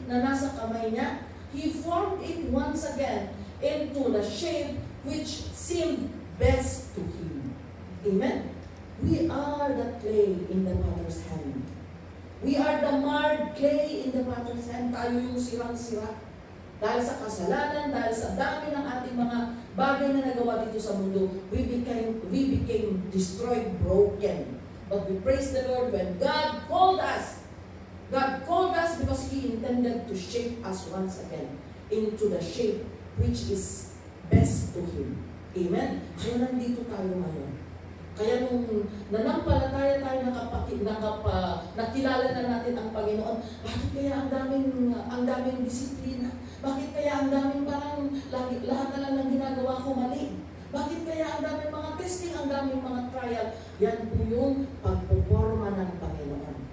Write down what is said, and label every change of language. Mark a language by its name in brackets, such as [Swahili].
[Filipino] na nasa kamay niya, [English] He formed it once again into the shape which seemed best to Him. Amen? We are the clay in the potter's hand. We are the marred clay in the potter's hand. [Filipino] Tayo yung sirang-sira. Dahil sa kasalanan, dahil sa dami ng ating mga bagay na nagawa dito sa mundo, [English] we became destroyed, broken. But we praise the Lord when God called us. God called us because He intended to shape us once again into the shape which is best to Him. [Filipino] Amen? Kaya nandito tayo ngayon. Kaya nung nanampalataya tayo, nakilala na natin ang Panginoon, bakit kaya ang daming disiplina? Bakit kaya ang daming parang lahat na lang ng ginagawa ko mali? Bakit kaya ang daming mga testing, ang daming mga trial? Yan po yung pagpuporma ng Panginoon.